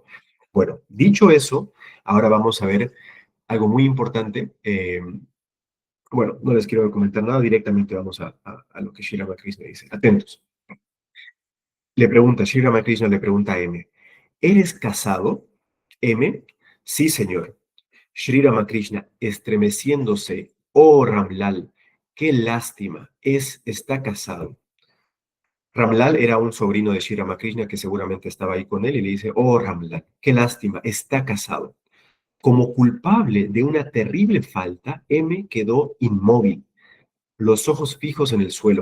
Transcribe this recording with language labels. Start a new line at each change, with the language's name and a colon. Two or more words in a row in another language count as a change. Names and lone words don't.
Spanish: Bueno, dicho eso, ahora vamos a ver algo muy importante. Bueno, no les quiero comentar nada, directamente vamos a lo que Sri Ramakrishna dice. Atentos. Sri Ramakrishna le pregunta a M, ¿eres casado? M, sí, señor. Sri Ramakrishna, estremeciéndose, oh Ramlal, qué lástima, está casado. Ramlal era un sobrino de Sri Ramakrishna que seguramente estaba ahí con él y le dice, oh Ramlal, qué lástima, está casado. Como culpable de una terrible falta, M quedó inmóvil, los ojos fijos en el suelo.